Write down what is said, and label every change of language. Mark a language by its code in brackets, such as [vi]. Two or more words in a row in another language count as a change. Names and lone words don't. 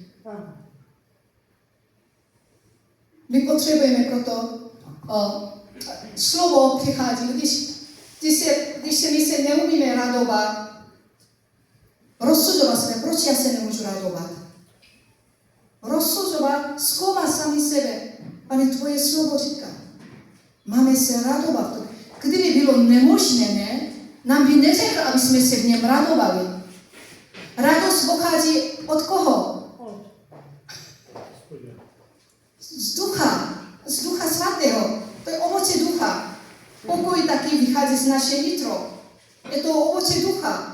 [cs] My potřebujeme proto slovo přichází, když se my se neumíme radovat, rozsuzovat se, proč já se nemůžu radovat? Rozsuzovat, zkoumat sami sebe. Pane, tvoje slovo říká. [sk] máme sa radovať. [cs] Kdyby bylo nemožné, nám by neřekl, [sk] aby sme sa v ňom radovali. Radosť pochádza od koho? [cs] Z Ducha Svatého. To je ovoce Ducha. [sk] Pokoj taký vychádza z [cs] naše nitro. Je to ovoce Ducha.